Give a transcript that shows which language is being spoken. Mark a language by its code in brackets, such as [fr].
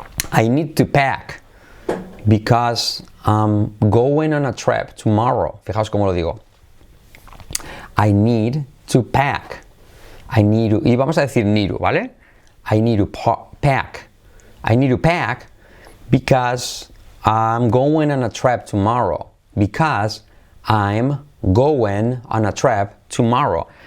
[en] I need to pack because I'm going on a trip tomorrow. [es] Fijaos cómo lo digo. [en] I need to pack. [es] Y vamos a decir need to, ¿vale? [en] I need to pack. I need to pack because I'm going on a trip tomorrow. Because I'm going on a trip tomorrow.